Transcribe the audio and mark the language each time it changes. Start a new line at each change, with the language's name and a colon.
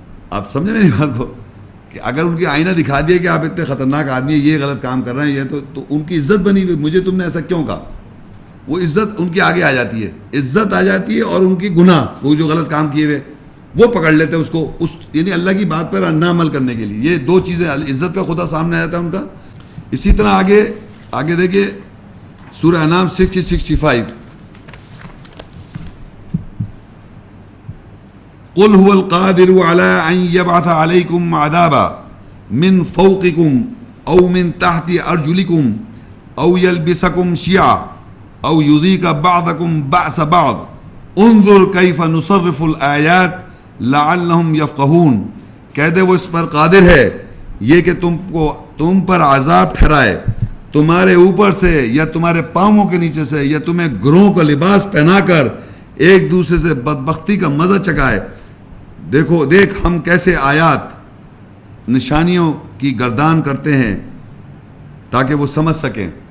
Urdu: آپ سمجھیں میری بات کو, کہ اگر ان کی آئینہ دکھا دیا کہ آپ اتنے خطرناک آدمی ہیں, یہ غلط کام کر رہے ہیں, یہ تو ان کی عزت بنی ہوئی, مجھے تم نے ایسا کیوں کہا, وہ عزت ان کے آگے آ جاتی ہے, عزت آ جاتی ہے, اور ان کی گناہ, وہ جو غلط کام کیے ہوئے وہ پکڑ لیتے ہیں اس کو, اس یعنی اللہ کی بات پر نہ عمل کرنے کے لیے. یہ دو چیزیں, عزت کا خدا سامنے آیا تھا ان کا. اسی طرح آگے دیکھیے سورہ انعام 60-65,
Arabic: قل هو القادر على ان يبعث عليكم عذابا من فوقكم او من تحت ارجلكم او يلبسكم شيعا او يذيق بعضكم بأس بعض انظر كيف نصرف الآيات لعلهم يفقهون.
Urdu: کہہ دے وہ اس پر قادر ہے یہ کہ تم پر عذاب ٹھہرائے تمہارے اوپر سے یا تمہارے پاؤں کے نیچے سے, یا تمہیں گروہوں کا لباس پہنا کر ایک دوسرے سے بدبختی کا مزہ چکائے. دیکھ ہم کیسے آیات نشانیوں کی گردان کرتے ہیں تاکہ وہ سمجھ سکیں.